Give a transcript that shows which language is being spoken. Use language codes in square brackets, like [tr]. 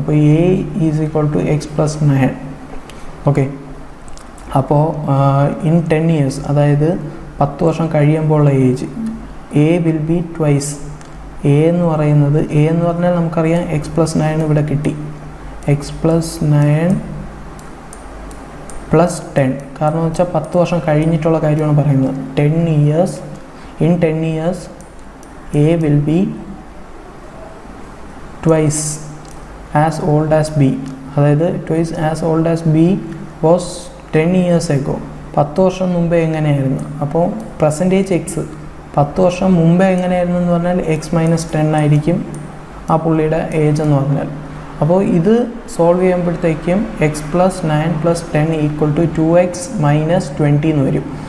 [ml] അപ്പോൾ [en] A is equal to X plus 9. [ml] Okay, അപ്പോൾ [en] in 10 years [ml] അതായത് 10 വർഷം കഴിയുമ്പോഴുള്ള [en] Age A will be twice. [ml] A എന്ന് പറഞ്ഞാൽ നമുക്കറിയാം എക്സ് പ്ലസ് 9 ഇവിടെ കിട്ടി, [en] X plus 9 plus 10. [ml] കാരണം എന്ന് വെച്ചാൽ 10 വർഷം കഴിഞ്ഞിട്ടുള്ള കാര്യമാണ് പറയുന്നത്. [en] 10 years, in 10 years A will be twice as old as B. [ml] അതായത് [en] twice as old as B was 10 years ago. [ml] 10 വർഷം മുമ്പേ എങ്ങനെയായിരുന്നു? അപ്പോൾ പെർസെൻറ്റേജ് എക്സ് 10 വർഷം മുമ്പേ എങ്ങനെയായിരുന്നു എന്ന് പറഞ്ഞാൽ [en] X minus 10 [ml] ആയിരിക്കും ആ പുള്ളിയുടെ ഏജ് എന്ന് പറഞ്ഞാൽ. അപ്പോൾ ഇത് സോൾവ് ചെയ്യുമ്പോഴത്തേക്കും [en] X plus 9 plus 10 equal to 2x minus 20 [ml] എന്ന് വരും.